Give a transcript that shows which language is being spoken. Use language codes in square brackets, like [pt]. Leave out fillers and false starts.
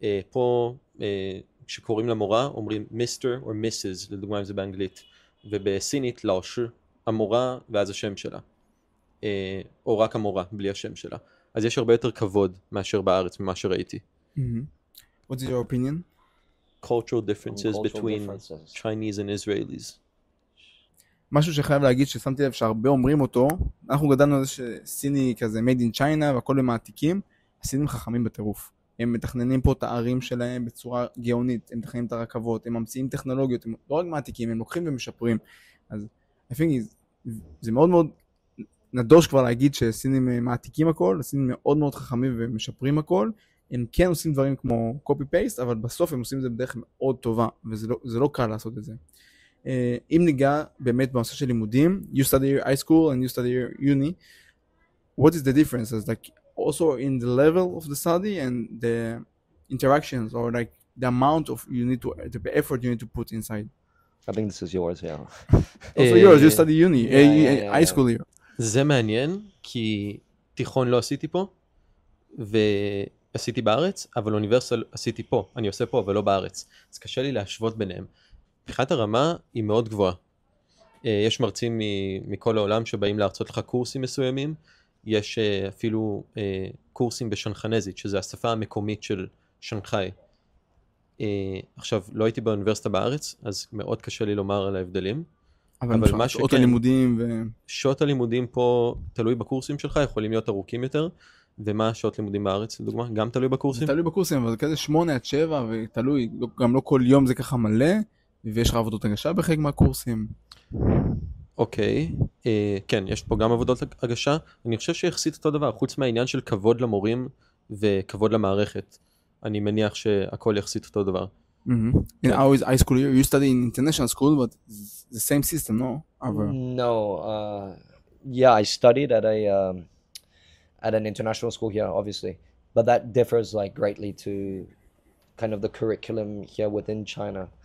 [he] פה, כשקוראים למורה, אומרים מיסטר או מיסס, לדוגמה אם זה באנגלית, ובסינית, לאושר, המורה ואז השם שלה. או רק המורה, בלי השם שלה. אז יש הרבה יותר כבוד מאשר בארץ, ממה שראיתי. [en] What's your opinion? Cultural differences between Chinese and Israelis. [he] משהו שחייב להגיד ששמתי לב שהרבה אומרים אותו, אנחנו גדלנו על זה שסיני כזה made in China והכל הם מעתיקים, הסינים חכמים בטירוף. הם מתכננים פה את הערים שלהם בצורה גאונית, הם מתכננים את הרכבות, הם ממציאים טכנולוגיות, הם לא רק מעתיקים, הם לוקחים ומשפרים. אז [en] I think [he] זה מאוד מאוד נדוש כבר להגיד שסינים מעתיקים הכל, הסינים מאוד מאוד חכמים ומשפרים הכל, הם כן עושים דברים כמו copy-paste, אבל בסוף הם עושים את זה בדרך מאוד טובה, וזה לא קל לעשות את זה. אם ניגע באמת בנושא של לימודים, [en] you study high school and you study uni, what is the difference? Is like also in the level of the study and the interactions or like the amount of you need to the effort you need to put inside? I think this is yours, yeah. Also yours, you study uni, high school year. [he] זה מעניין, כי תיכון לא עשיתי פה, ועשיתי בארץ, אבל אוניברסיטה עשיתי פה, אני עושה פה, אבל לא בארץ. אז קשה לי להשוות ביניהם. מבחינת הרמה היא מאוד גבוהה. יש מרצים מכל העולם שבאים להרצות לך קורסים מסוימים, יש אפילו קורסים בשנגחאית, שזה השפה המקומית של שנגחאי. עכשיו, לא הייתי באוניברסיטה בארץ, אז מאוד קשה לי לומר על ההבדלים. אבל מה שעות הלימודים שעות הלימודים פה, תלוי בקורסים שלך, יכולים להיות ארוכים יותר, ומה שעות לימודים בארץ, לדוגמה? גם תלוי בקורסים? תלוי בקורסים, אבל זה כזה 8-7, ותלוי, גם לא כל יום זה ככה מלא, ויש לך עבודות הגשה בחלק מהקורסים. אוקיי, כן, יש פה גם עבודות הגשה. אני חושב שיחסית אותו דבר, חוץ מהעניין של כבוד למורים וכבוד למערכת. אני מניח שהכל יחסית אותו דבר. [en] In our high school year, you study in international school, but it's the same system, no? No, yeah, I studied at an international school here, obviously, but that differs like greatly to kind of the curriculum here within China.